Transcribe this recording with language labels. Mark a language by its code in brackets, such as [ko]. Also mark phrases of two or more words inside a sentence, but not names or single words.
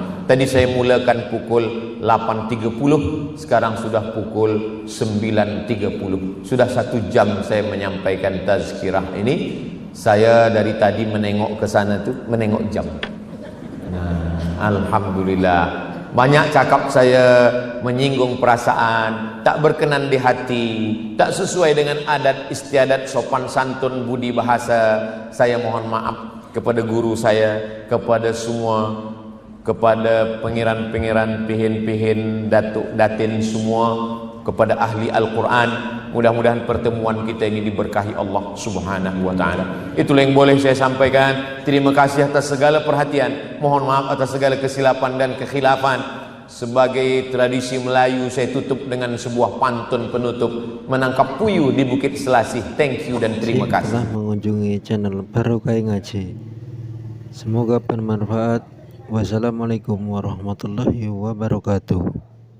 [ms] Tadi saya mulakan pukul 8.30, sekarang sudah pukul 9.30. Sudah 1 jam saya menyampaikan tazkirah ini. Saya dari tadi menengok ke sana tuh, menengok jam. Nah, alhamdulillah. Banyak cakap saya menyinggung perasaan, tak berkenan di hati, tak sesuai dengan adat istiadat sopan santun budi bahasa. Saya mohon maaf kepada guru saya, kepada semua, kepada pengiran-pengiran, pihin-pihin, datuk datin semua, kepada ahli Al-Quran. Mudah-mudahan pertemuan kita ini diberkahi Allah [ar] سبحانه وتعالى. [ms] Itulah yang boleh saya sampaikan. Terima kasih atas segala perhatian. Mohon maaf atas segala kesilapan dan kekhilafan. Sebagai tradisi Melayu, saya tutup dengan sebuah pantun penutup, menangkap puyuh di Bukit Selasih. [en] Thank you [ms] dan terima kasih. Telah mengunjungi channel Barokah Ngaji. Semoga bermanfaat. [ar] السلام عليكم ورحمة الله وبركاته.